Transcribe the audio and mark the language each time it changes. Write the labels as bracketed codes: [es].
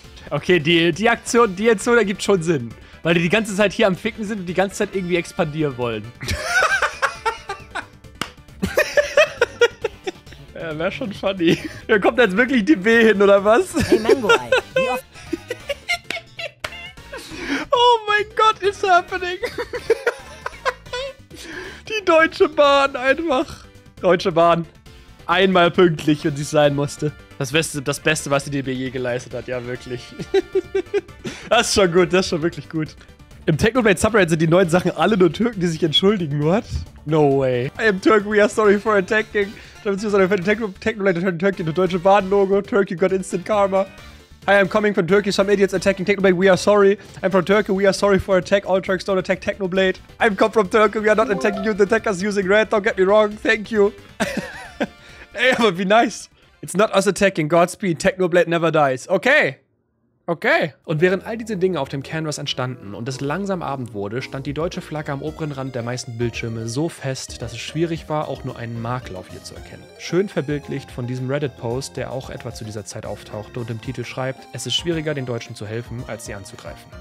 [de] Okay, die Aktion ergibt schon Sinn. Weil die ganze Zeit hier am Ficken sind und die ganze Zeit irgendwie expandieren wollen. Ja, wäre schon funny. Da kommt jetzt wirklich die B hin, oder was? Hey Mango Eye, wie oft... Oh mein Gott, [en] it's happening. [de] Die Deutsche Bahn einfach. Deutsche Bahn. Einmal pünktlich, wenn sie sein musste. Das Beste, was die DB je geleistet hat, ja wirklich. Das ist schon gut, das ist schon wirklich gut. Im Technoblade Subreddit sind die neuen Sachen alle nur Türken, die sich entschuldigen. [en] What? No way. I am Turk, we are sorry for attacking. [de] Beziehungsweise für den [en] Technoblade turned Turkey into Deutsche Bahn Logo. Turkey got instant karma. Hi, I'm coming from Turkey. Some idiots attacking Technoblade. We are sorry. I'm from Turkey. We are sorry for attack. All Turks don't attack Technoblade. I'm come from Turkey. We are not attacking you. The attackers using red. Don't get me wrong. Thank you. [de] Ey, aber wie nice. [en] It's not us attacking. Godspeed. Technoblade never dies. Okay. Okay. [de] Und während all diese Dinge auf dem Canvas entstanden und es langsam Abend wurde, stand die deutsche Flagge am oberen Rand der meisten Bildschirme so fest, dass es schwierig war, auch nur einen Makel auf ihr zu erkennen. Schön verbildlicht von diesem Reddit-Post, der auch etwa zu dieser Zeit auftauchte und im Titel schreibt, es ist schwieriger, den Deutschen zu helfen, als sie anzugreifen.